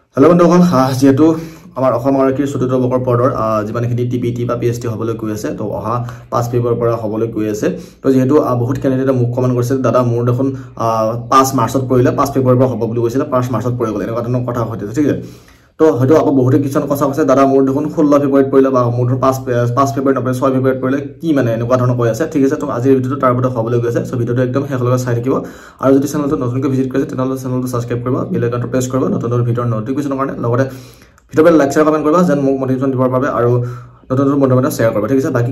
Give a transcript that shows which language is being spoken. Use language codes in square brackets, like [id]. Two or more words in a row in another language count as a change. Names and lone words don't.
[as] হেল্ল' বন্ধুগণ যেহেতু আমাৰ অখবাৰ চতুৰ্থ বৰ্ষৰ পদৰ যিমানখিনি টিপিটি বা পিএইচটি হবলৈ গৈ আছে তো অহা 5 ফেব্ৰুৱাৰীৰ পৰা হবলৈ গৈ আছে তো যেহেতু বহুত ক্যান্ডিডেটে মোক কমেন্ট কৰিছে দাদা মোৰ দেখোন 5 মাৰ্চত পৰিলে 5 ফেব্ৰুৱাৰীৰ পৰা হ'ব বুলি কৈছিল 5 মাৰ্চত পৰি গ'ল এনেকুৱা ধৰণৰ কথা হৈছে ঠিক আছে তো হয়তো আকৌ বহুতে কিছন কথা কৈছে দাদা মোৰ দেখোন 16 ফেব্ৰুৱাৰীত পৰিলে বা মোৰ 5 ফেব্ৰুৱাৰীত নপৰে 6 ফেব্ৰুৱাৰীত পৰিলে কি মানে এনেকুৱা ধৰণৰ কৈ আছে ঠিক আছে তো আজিৰ ভিডিওটো তাৰ ওপৰত হবলৈ গৈ আছে সো ভিডিওটো একদম শেষলৈকে চাই থাকিব আৰু যদি চেনেলটো নতুনকৈ ভিজিট কৰিছে তেতিয়াহ'লে চেনেলটো সাবস্ক্ৰাইব কৰিব [en] bell icon [as] প্ৰেছ কৰিব নতুন ভিডিওৰ নটিফিকেশ্যনৰ কাৰণে লগতে ভিডিওটো [en] like share comment [as] কৰিবা যেন মোক মোটিভেশ্যন দিবৰ বাবে আৰু নতুন বন্ধুবান্ধৱক শেয়াৰ কৰিবা ঠিক আছে বাকি